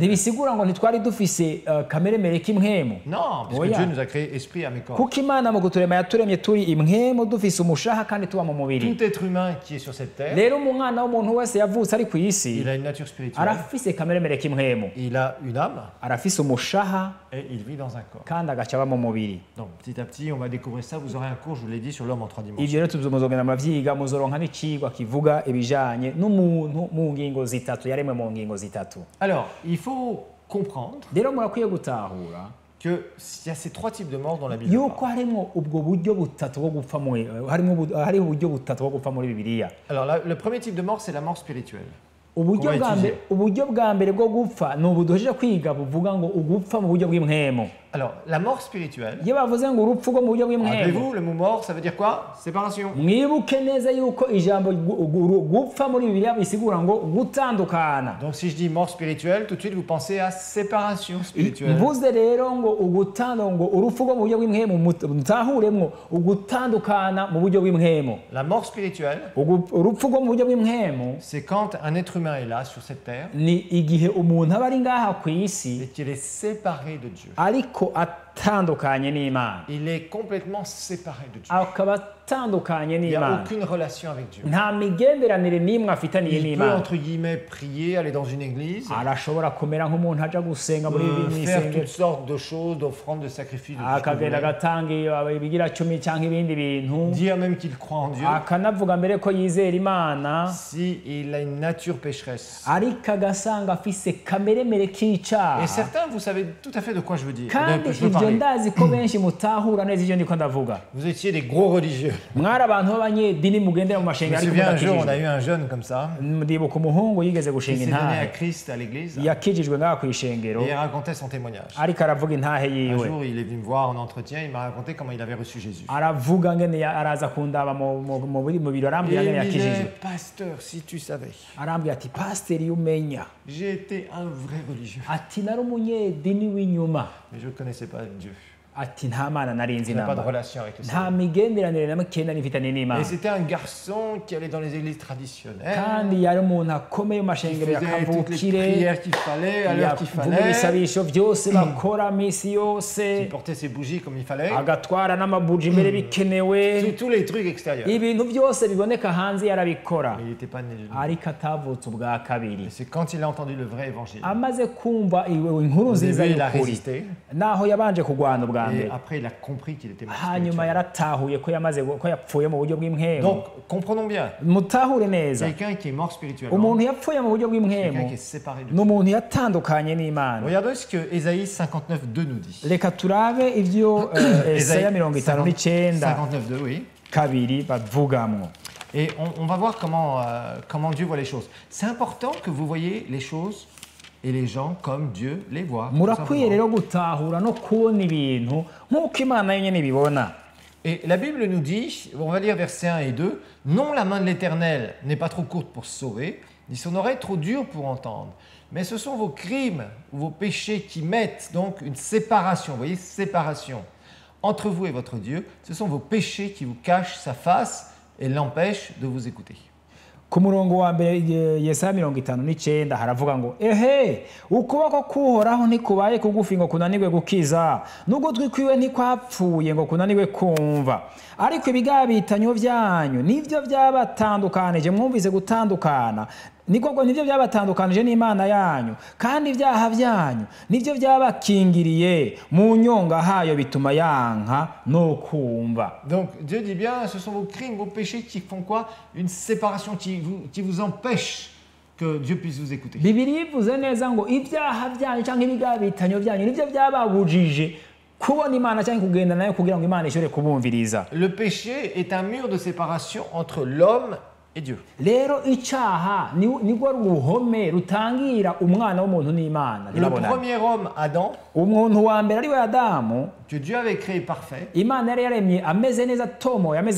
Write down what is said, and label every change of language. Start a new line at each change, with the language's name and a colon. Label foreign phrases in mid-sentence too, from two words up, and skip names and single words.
Rundi: ntibisigura ngo ntitwari dufise kameremere k'imwemu.
French: Non, puisque
Rundi: Oya.
French: Dieu nous a créé esprit, âme et corps.
Rundi: kuko Imana mu kuturema yaturemye turi imwemu dufise umushaha kandi tuba mu mubiri.
French: Tout être humain qui est sur cette terre,
Rundi: rero umwana w'umuntu wese yavutse ari ku isi
French: il a une nature spirituelle,
Rundi: arafise kameremere k'imwemu,
French: il a une âme
Rundi: arafise umushaha
French: et il vit dans un corps.
Rundi: kandi agaca aba mu mubiri.
French: Donc petit à petit, on va découvrir ça. Vous aurez un cours, je vous l'ai dit, sur l'homme en trois dimensions.
Rundi: ivyo rero muzogenda muvyiga muzoronka n'icigwa kivuga ibijanye n'umuntu mu ngingo zitatu yaremwe mu ngingo zitatu.
French: Alors, il faut comprendre
Rundi: rero murakwiye gutahura
French: qu'il y a ces trois types de morts dans la Bible.
Rundi: yuko harimwo ubwo buryo butatu bwo gupfa hariho uburyo butatu bwo gupfa muri Bibiliya.
French: Alors, le premier type de mort, c'est la mort spirituelle.
Rundi: uburyo bwa mbere bwo gupfa ni ubu duhejeje kwiga buvuga ngo ugupfa mu buryo bw'impwemu.
French: Alors, la mort spirituelle,
Rundi: iyo bavuze ngo urupfu rwo mu buryo bw'impwemu,
French: rappelez-vous, le mot mort, ça veut dire quoi? Séparation.
Rundi: mwibuke neza yuko ijambo gupfa muri Bibiliya bisigura ngo gutandukana.
French: Donc, si je dis mort spirituelle, tout de suite, vous pensez à séparation spirituelle.
Rundi: mvuze rero ngo ngo urupfu rwo mu buryo bw'impwemu mutahuremwo ugutandukana mu buryo bw'impwemu.
French: La mort spirituelle,
Rundi: urupfu rwo mu buryo bw'impwemu
French: c'est quand un être humain est là, sur cette terre,
Rundi: ni igihe umuntu aba ari ngaha ku isi
French: et qu'il est séparé de Dieu.
Rundi: ariko atandukanye n'Imana,
French: il est complètement séparé de Dieu.
Rundi: akaba atandukanye
French: Il n'y a
Rundi: n'Imana,
French: aucune relation avec Dieu.
Rundi: nta migenderanire n'imwe afitaniye
French: Il peut,
Rundi: n'Imana.
French: entre guillemets, prier, aller dans une église,
Rundi: Arashobora kumera nk'umuntu aja gusenga muri
French: faire
Rundi: isengero,
French: toutes sortes de choses, d'offrandes, de sacrifices, de tout ce que vous
Rundi: akagenda
French: voulez.
Rundi: agatanga ibigira cumi cyangwa ibindi bintu,
French: Dire même qu'il croit en Dieu.
Rundi: akanavuga mbere ko yizera Imana,
French: Si il a une nature pécheresse.
Rundi: ariko agasanga afise kameremere
French: Et
Rundi: k'icyaha.
French: certains, vous savez tout à fait de quoi je veux dire.
Rundi: Kandi
French: Je veux
Rundi: ibyo
French: parler.
Rundi: ndazi ko benshi mutahura neza ibyo ndiko ndavuga.
French: Vous étiez des gros religieux.
Rundi: Mwari abantu b'abanyedini mugendera mu
French: Je
Rundi: mashengero
French: me
Rundi: ariko
French: souviens un jour, on a
Rundi: mudakijijwe.
French: eu un jeune comme ça,
Rundi: Ndibuka umuhungu yigeze
French: qui
Rundi: gushinga
French: s'est donné à
Rundi: intahe,
French: Christ à l'église, et
Rundi: yakijijwe ngaha ku ishengero,
French: il racontait son témoignage.
Rundi: ariko aravuga intahe
French: Un
Rundi: yiwe.
French: jour, il est venu me voir en entretien, il m'a raconté comment il avait reçu Jésus.
Rundi: Aravuga ngene araza kundaba mu biro,
French: Et
Rundi: arambwira ngene
French: il me
Rundi: yakijijwe.
French: disait, pasteur, si tu savais,
Rundi: Arambwira ati pasiteri iyo umenya,
French: j'ai été un vrai religieux,
Rundi: ati nari umunyedini w'inyuma,
French: mais je ne connaissais pas Dieu.
Rundi: ati nta mana narinzi
French: Il n'a pas de
Rundi: namba,
French: relation avec le
Rundi: nta
French: Seigneur.
Rundi: migenderanire na makenda nifitanye
French: Et
Rundi: n'Imana.
French: c'était un garçon qui allait dans les églises traditionnelles,
Rundi: Kandi yari umuntu akomeye mu
French: qui
Rundi: mashengero ya
French: faisait toutes les
Rundi: kavukire,
French: prières qu'il fallait, à l'heure qu'il
Rundi: yavuga
French: fallait,
Rundi: ibisabisho byose bakora misi
French: qui
Rundi: yose,
French: portait ses bougies comme il fallait,
Rundi: agatwara n'amabuji imbere bikenewe,
French: tous les trucs extérieurs.
Rundi: ibintu byose biboneka hanze yarabikora,
French: Mais il n'était pas né de Dieu.
Rundi: ariko atavutse ubwa
French: Et
Rundi: kabiri.
French: c'est quand il a entendu le vrai évangile.
Rundi: Amaze kumva inkuru
French: Au
Rundi: nziza
French: début, il a
Rundi: y'ukuri,
French: résisté,
Rundi: naho yabanje kurwana ubwa
French: et
Rundi: mbere,
French: après, il a compris qu'il était mort
Rundi: hanyuma
French: spirituellement.
Rundi: yaratahuye ko yapfuye mu buryo bw'impwemu.
French: Donc, comprenons bien,
Rundi: Mutahure neza,
French: quelqu'un qui est mort spirituellement,
Rundi: umuntu yapfuye mu buryo
French: quelqu'un
Rundi: bw'impwemu
French: qui est séparé de
Rundi: ni
French: Dieu.
Rundi: umuntu yatandukanye n'Imana.
French: Regardez ce que Ésaïe 59:2 nous dit.
Rundi: Reka turabe ibyo Esaya 59:9
French: 59:2, oui.
Rundi: kabiri bavugamwo.
French: Et on va voir comment Dieu voit les choses. C'est important que vous voyez les choses et les gens comme Dieu les voit. tout
Rundi: Murakwiye
French: simplement.
Rundi: rero gutahura no kubona ibintu nk'uko Imana yonyine ibibona.
French: Et la Bible nous dit, on va lire versets 1 et 2, « Non, la main de l'Éternel n'est pas trop courte pour se sauver, ni son oreille trop dure pour entendre. Mais ce sont vos crimes ou vos péchés qui mettent donc une séparation, vous voyez, séparation, entre vous et votre Dieu. Ce sont vos péchés qui vous cachent sa face et l'empêchent de vous écouter. »
Rundi: Ku murongo wa mbere Yesaya 59 haravuga ngo ehe ukuboko kuhoraho ntikubaye kugufi ngo kunanirwe gukiza n'ugutwi kwiwe ntikwapfuye ngo kunanirwe kumva ariko ibigabitanyo byanyu nivyo byabatandukanije mwumvise gutandukana niko nivyo byabatandukanije n'Imana yanyu kandi ibyaha byanyu nivyo byabakingiriye mu nyonga hayo bituma yanka no kumva.
French: Donc Dieu dit bien, ce sont vos crimes, vos péchés qui font quoi? Une séparation qui vous empêche que Dieu puisse vous écouter.
Rundi: Bibiliya ivuze neza ngo ibyaha byanyu cyangwa ibigabitanyo byanyu nivyo byababujije kubona Imana cyangwa kugenda nayo kugira ngo Imana ishobore kubumviriza.
French: Le péché est un mur de séparation entre l'homme et Dieu.
Rundi: Rero icyaha nigwo ruhome rutangira umwana w'umuntu n'Imana.
French: Le premier homme, Adam,
Rundi: Umuntu wa mbere ari we Adamu,
French: que Dieu avait créé parfait,
Rundi: Imana yari yaremye ameze neza tomo yameze